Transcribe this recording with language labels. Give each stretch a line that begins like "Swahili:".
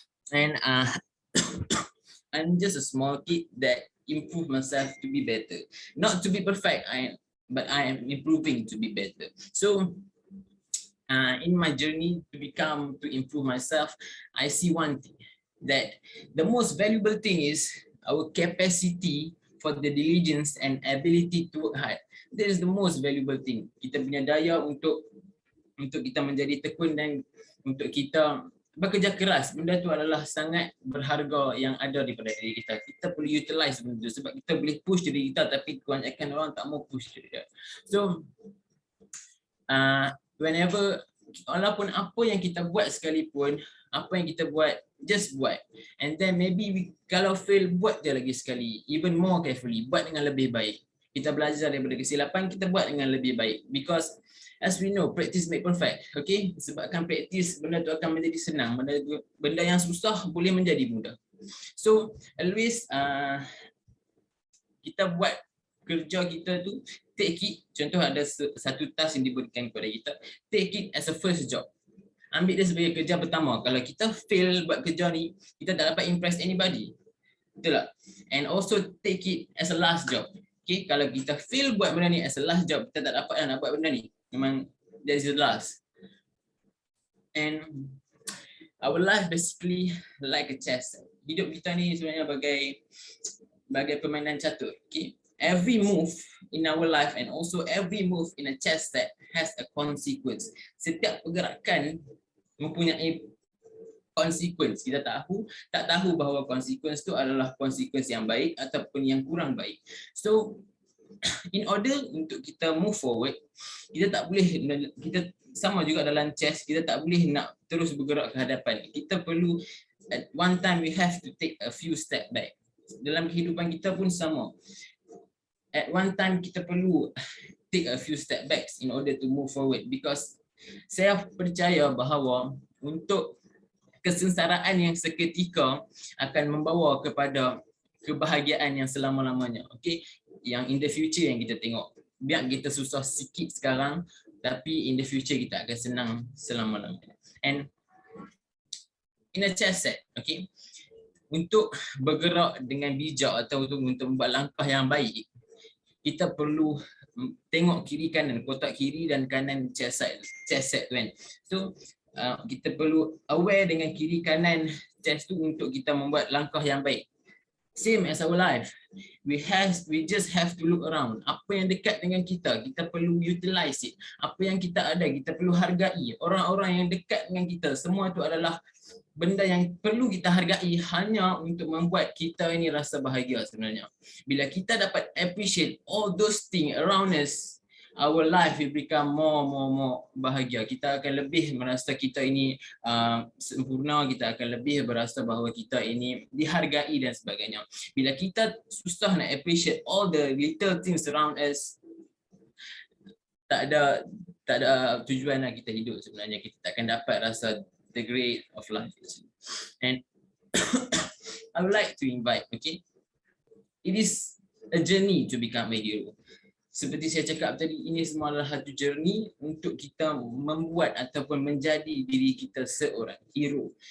English: And I'm just a small kid that improve myself to be better, not to be perfect, but I am improving to be better. So in my journey to improve myself, I see one thing, that the most valuable thing is our capacity for the diligence and ability to work hard. That is the most valuable thing.
Malay: Kita punya daya untuk kita menjadi tekun dan untuk kita bekerja keras. Benda tu adalah sangat berharga yang ada daripada diri kita. Kita perlu utilize benda tu sebab kita boleh push diri kita, tapi kebanyakan orang tak mau push diri kita. So whenever, walaupun apa yang kita buat sekalipun, apa yang kita buat, just buat. And then maybe kalau fail, buat je lagi sekali, even more carefully, buat dengan lebih baik. Kita belajar daripada kesilapan, kita buat dengan lebih baik.
English: Because as we know, practice make perfect.
Malay: Okay, sebabkan practice, benda tu akan menjadi senang. Benda yang susah boleh menjadi mudah. So always kita buat kerja kita tu, take it, contoh ada satu task yang diberikan kepada kita, take it as a first job. Ambil dia sebagai kerja pertama. Kalau kita fail buat kerja ni, kita tak dapat impress anybody. Betul tak? And also take it as a last job. Okay, kalau kita fail buat benda ni as a last job, kita tak dapat nak buat benda ni.
English: Memang that is the last. And our life basically like a chess.
Malay: Hidup kita ni sebenarnya bagai permainan catur. Okay?
English: Every move in our life and also every move in a chess set has a consequence.
Malay: Setiap pergerakan mempunyai consequence. Kita tak tahu bahawa consequence tu adalah consequence yang baik ataupun yang kurang baik. So in order untuk kita move forward, kita tak boleh, kita sama juga dalam chess, kita tak boleh nak terus bergerak ke hadapan.
English: Kita perlu, at one time we have to take a few step back.
Malay: Dalam kehidupan kita pun sama. At one time kita perlu take a few step backs in order to move forward, because saya percaya bahawa untuk kesengsaraan yang seketika akan membawa kepada kebahagiaan yang selama-lamanya. Okay, yang in the future yang kita tengok. Biar kita susah sikit sekarang, tapi in the future kita akan senang selama-lamanya. And in a chess set, okay, untuk bergerak dengan bijak atau untuk membuat langkah yang baik, kita perlu tengok kiri kanan, kotak kiri dan kanan chess set tu kan. So kita perlu aware dengan kiri kanan chess tu untuk kita membuat langkah yang baik.
English: Same as our life. We just have to look around.
Malay: Apa yang dekat dengan kita, kita perlu utilize it. Apa yang kita ada, kita perlu hargai. Orang-orang yang dekat dengan kita, semua itu adalah benda yang perlu kita hargai hanya untuk membuat kita ini rasa bahagia sebenarnya.
English: Bila kita dapat appreciate all those things around us, our life will become more bahagia.
Malay: Kita akan lebih merasa kita ini sempurna, kita akan lebih berasa bahawa kita ini dihargai dan sebagainya. Bila kita susah nak appreciate all the little things around us, tak ada tujuan lah kita hidup sebenarnya. Kita takkan dapat rasa the great of life.
English: And I would like to invite, okay, it is a journey to become a hero.
Malay: Seperti saya cakap tadi, ini semua adalah satu journey untuk kita membuat ataupun menjadi diri kita seorang hero.